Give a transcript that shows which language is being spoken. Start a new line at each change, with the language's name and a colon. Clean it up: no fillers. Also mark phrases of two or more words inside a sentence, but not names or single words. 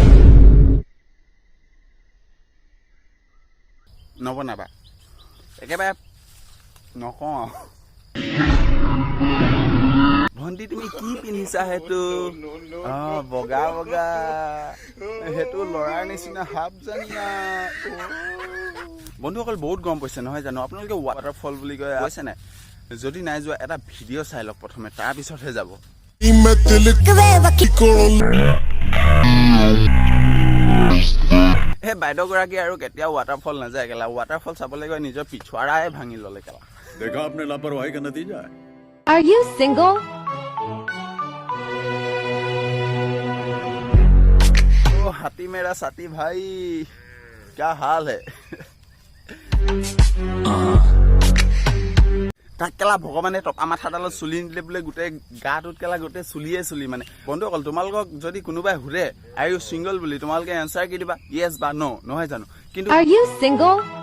Assamese: নবনাবা একেবাৰে নকওঁ ভণ্টি তুমি কি পিন্ধিছা সেইটো বগা বগা সেইটো ল'ৰাৰ নিচিনা হাফ জানিয়া বন্ধুসকল বহুত গৰম পৰিছে নহয় জানো আপোনালোকে ৱাটাৰফল বুলি কয় কৈছে নাই যদি নাই যোৱা এটা ভিডিঅ' চাই লওক প্ৰথমে তাৰপিছতহে যাব সেই বাইদেউগৰাকী আৰু কেতিয়াও ৱাটাৰফল নাযায় কেলা ৱাটাৰফল চাবলৈ গৈ নিজৰ পিছুৱাৰাই ভাঙি ল'লে কেলা
Hindi: देखा आपने लापरवाही का नतीजा है
English: Are you single?
Hindi: ओ हाथी मेरा साथी भाई क्या हाल है
Assamese: তাক কেলা ভগৱানে টপা মাথাডালত চুলি নিদিলে বোলে গোটেই গাটোত কেলা গোটেই চুলি মানে বন্ধুসকল তোমালোকক যদি কোনোবাই সুধে
English: are you single
Assamese: বুলি তোমালোকে এনচাৰ কি দিবা য়েছ বা ন নহয় জানো কিন্তু
English: Are you single?